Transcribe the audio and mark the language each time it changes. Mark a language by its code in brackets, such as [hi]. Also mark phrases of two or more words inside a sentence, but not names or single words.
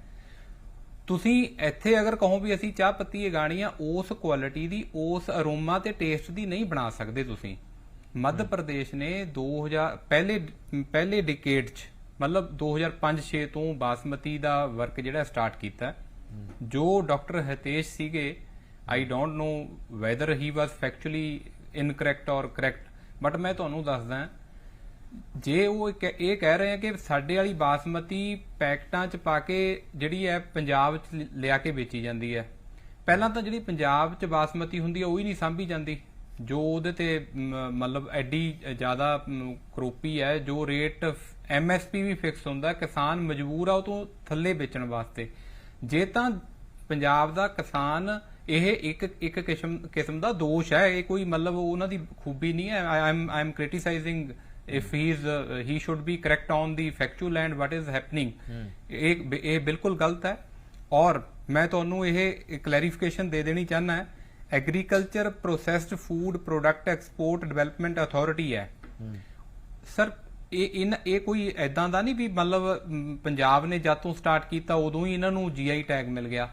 [pa] ਤੁਸੀਂ ਇੱਥੇ ਅਗਰ ਕਹੋ ਵੀ ਅਸੀਂ ਚਾਹ ਪੱਤੀ ਉਗਾਣੀ ਆ, ਉਸ ਕੁਆਲਿਟੀ ਦੀ, ਉਸ ਅਰੋਮਾ ਤੇ ਟੇਸਟ ਦੀ ਨਹੀਂ ਬਣਾ ਸਕਦੇ ਤੁਸੀਂ। ਮੱਧ ਪ੍ਰਦੇਸ਼ ਨੇ 2000 ਪਹਿਲੇ ਡਿਕੇਡ 'ਚ ਮਤਲਬ 2005-6 ਤੋਂ ਬਾਸਮਤੀ ਦਾ ਵਰਕ ਜਿਹੜਾ ਸਟਾਰਟ ਕੀਤਾ। ਜੋ ਡਾਕਟਰ ਹਿਤੇਸ਼ ਸੀਗੇ, [en] I don't know whether he was factually incorrect or correct, but [pa] ਮੈਂ ਤੁਹਾਨੂੰ ਦੱਸਦਾ, ਜੇ ਉਹ ਇਹ ਕਹਿ ਰਹੇ ਆ ਕਿ ਸਾਡੇ ਵਾਲੀ ਬਾਸਮਤੀ ਪੈਕਟਾਂ 'ਚ ਪਾ ਕੇ ਜਿਹੜੀ ਹੈ ਪੰਜਾਬ 'ਚ ਲਿਆ ਕੇ ਵੇਚੀ ਜਾਂਦੀ ਹੈ, ਪਹਿਲਾਂ ਤਾਂ ਜਿਹੜੀ ਪੰਜਾਬ 'ਚ ਬਾਸਮਤੀ ਹੁੰਦੀ ਹੈ ਉਹ ਹੀ ਨਹੀਂ ਸਾਂਭੀ ਜਾਂਦੀ, ਜੋ ਉਹਦੇ ਤੇ ਮਤਲਬ ਐਡੀ ਜ਼ਿਆਦਾ ਕਰੋਪੀ ਹੈ, ਜੋ ਰੇਟ MSP ਵੀ ਫਿਕਸ ਹੁੰਦਾ, ਕਿਸਾਨ ਮਜਬੂਰ ਆ ਉਹ ਤੋਂ ਥੱਲੇ ਵੇਚਣ ਵਾਸਤੇ। ਜੇ ਤਾਂ ਪੰਜਾਬ ਦਾ ਕਿਸਾਨ, ਇਹ ਇੱਕ ਕਿਸਮ ਦਾ ਦੋਸ਼ ਹੈ, ਇਹ ਕੋਈ ਮਤਲਬ ਉਹਨਾਂ ਦੀ ਖੂਬੀ ਨਹੀਂ ਹੈ। [en] I am criticizing if he should be correct on the factual and what is happening। [pa] ਇਹ ਬਿਲਕੁਲ ਗਲਤ ਹੈ। ਔਰ ਮੈਂ ਤੁਹਾਨੂੰ ਇਹ ਕਲੈਰੀਫਿਕੇਸ਼ਨ ਦੇ ਦੇਣੀ ਚਾਹੁੰਦਾ, ਐਗਰੀਕਲਚਰ ਪ੍ਰੋਸੈਸਡ ਫੂਡ ਪ੍ਰੋਡਕਟ ਐਕਸਪੋਰਟ ਡਿਵੈਲਪਮੈਂਟ ਅਥਾਰਟੀ ਹੈ ਸਰ। ਇਹ ਕੋਈ ਐਦਾਂ ਦਾ ਨਹੀਂ ਵੀ ਮਤਲਬ ਪੰਜਾਬ ਨੇ ਜਦ ਤੋਂ ਸਟਾਰਟ ਕੀਤਾ ਉਦੋਂ ਹੀ ਇਹਨਾਂ ਨੂੰ [en] GI tag [pa] ਮਿਲ ਗਿਆ।